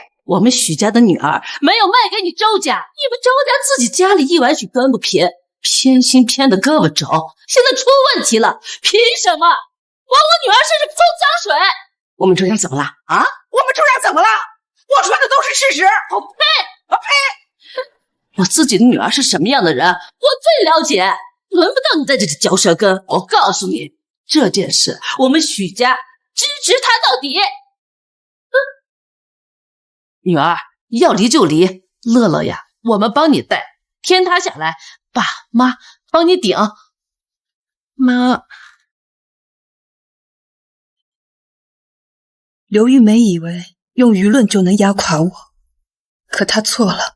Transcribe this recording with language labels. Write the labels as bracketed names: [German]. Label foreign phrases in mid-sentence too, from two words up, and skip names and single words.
[Chinese] 我們許家的女兒沒有賣給你周家，你們周家自己家裡一碗水端不平，偏心偏的胳膊肘，現在出問題了，憑什麼往我女兒身上潑髒水？我們周家怎麼了啊？我們周家怎麼了？我說的都是事實。我呸！我呸！我自己的女兒是什麼樣的人，我最了解，輪不到你在這裡嚼舌根。我告訴你，這件事我們許家支持他到底。女兒要離就離，樂樂呀，我們幫你帶，天塌下來，爸媽幫你頂。媽，劉玉梅以為用輿論就能壓垮我，可她錯了。